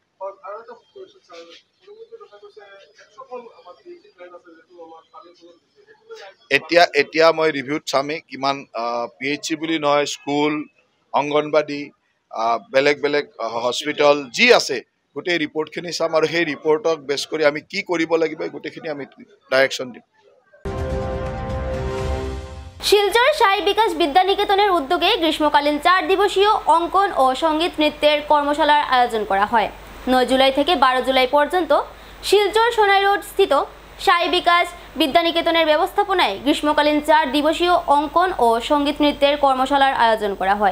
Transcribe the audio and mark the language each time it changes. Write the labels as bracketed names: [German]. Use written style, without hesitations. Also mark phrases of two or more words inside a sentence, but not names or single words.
[Assamese] এতিয়া মই ৰিভিউত চামেই কিমান PHC বুলি নহয়, স্কুল, অংগনবাদী, বেলেগ বেলেগ হস্পিটেল যি আছে গোটেই ৰিপৰ্টখিনি চাম আৰু সেই ৰিপৰ্টক বেছ কৰি আমি কি কৰিব লাগিব গোটেইখিনি আমি ডাইৰেকশ্যন দিম। [Bangla] শিলচর সাই বিকাশ বিদ্যানিকেতনের উদ্যোগে গ্রীষ্মকালীন 4 দিবসীয় অঙ্কন ও সঙ্গীত নৃত্যের কর্মশালার আয়োজন করা হয়। 9 জুলাই থেকে 12 জুলাই পর্যন্ত শিলচর সোনাই রোড স্থিত সাই বিকাশ বিদ্যানিকেতনের ব্যবস্থাপনায় গ্রীষ্মকালীন 4 দিবসীয় অঙ্কন ও সঙ্গীত নৃত্যের কর্মশালার আয়োজন করা হয়।